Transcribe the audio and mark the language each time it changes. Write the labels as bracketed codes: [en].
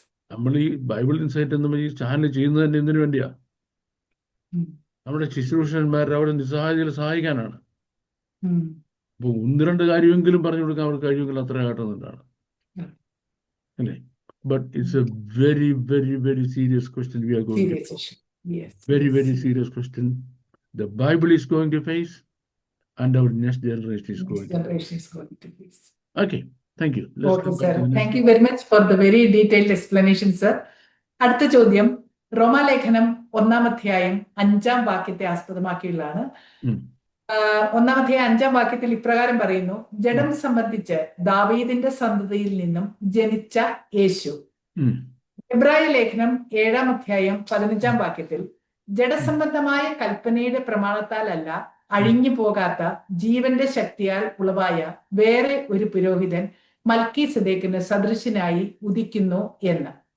[ml] നമ്മൾ ഈ Bible insight എന്ന ഈ ചാനൽ ചെയ്യുന്നത് തന്നെ എന്തിനു വേണ്ടിയാ? നമ്മുടെ ശുശ്രൂഷന്മാരെ അവരുടെ നിസ്സഹായതയിൽ സഹായിക്കാനാണ്. അപ്പൊ ഒന്ന് രണ്ട് കാര്യമെങ്കിലും പറഞ്ഞു കൊടുക്കാൻ അവർക്ക് കഴിയുമെങ്കിൽ അത്ര കാട്ടുന്നതാണ് അല്ലേ? [en] But it's a very, very, very serious question we are going to face. Very, very serious question. The Bible is going to face, and our next generation is going to face. Okay, thank you. Okay, sir. Thank you very much for the very detailed explanation, sir. [ml] അടുത്ത ചോദ്യം റോമാലേഖനം 1-ാം അധ്യായം 5-ാം വാക്യത്തെ ആസ്പദമാക്കിയുള്ളതാണ്. 1-ാം അധ്യായം 5-ാം വാക്യത്തിൽ ഇപ്രകാരം പറയുന്നു: ജഡം സംബന്ധിച്ച് ദാവീദിന്റെ സന്തതിയിൽ നിന്നും ജനിച്ച യേശു. എബ്രായ ലേഖനം 7-ാം അധ്യായം 15-ാം വാക്യത്തിൽ ജഡസംബന്ധമായ കൽപ്പനയുടെ പ്രമാണത്താലല്ല, അഴിഞ്ഞു പോകാത്ത ജീവന്റെ ശക്തിയാൽ ഉളവായ വേറെ ഒരു പുരോഹിതൻ മൽക്കീസദേക്കിന് സദൃശനായി ഉദിക്കുന്നു എന്ന്.